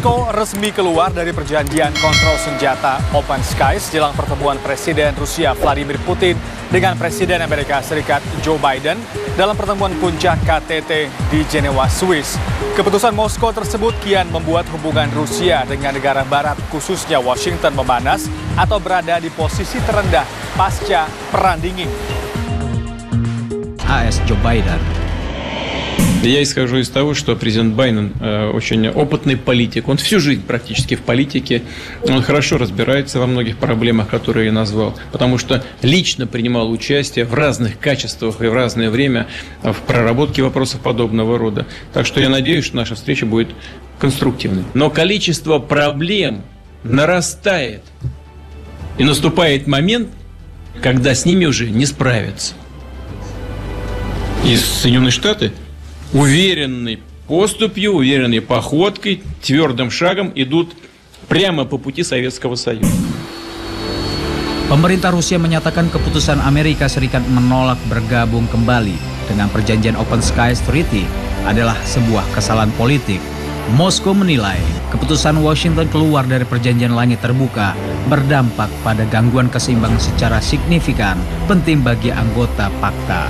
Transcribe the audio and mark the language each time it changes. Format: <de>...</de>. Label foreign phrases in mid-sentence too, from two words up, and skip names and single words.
<id>resmi keluar dari perjanjian kontrol senjata Open Skies jelang pertemuan Presiden Rusia Vladimir Putin dengan Presiden Amerika Serikat Joe Biden dalam pertemuan puncak KTT di Jenewa, Swiss. Keputusan Moskow tersebut kian membuat hubungan Rusia dengan negara barat, khususnya Washington, memanas atau berada di posisi terendah pasca Perang Dingin. AS Joe Biden.</id> <ru>Я исхожу из того, что президент Байден очень опытный политик. Он всю жизнь практически в политике. Он хорошо разбирается во многих проблемах, которые я назвал, потому что лично принимал участие в разных качествах и в разное время в проработке вопросов подобного рода. Так что я надеюсь, что наша встреча будет конструктивной. Но количество проблем нарастает. И наступает момент, когда с ними уже не справятся. И Соединенные Штаты уверенной поступью, уверенной походкой, твердым шагом идут прямо по пути Советского Союза.</ru> <id>Pemerintah Rusia menyatakan keputusan Amerika Serikat menolak bergabung kembali dengan perjanjian Open Skies Treaty adalah sebuah kesalahan politik. Moskow menilai keputusan Washington keluar dari perjanjian langit terbuka berdampak pada gangguan keseimbangan secara signifikan penting bagi anggota Pakta.</id>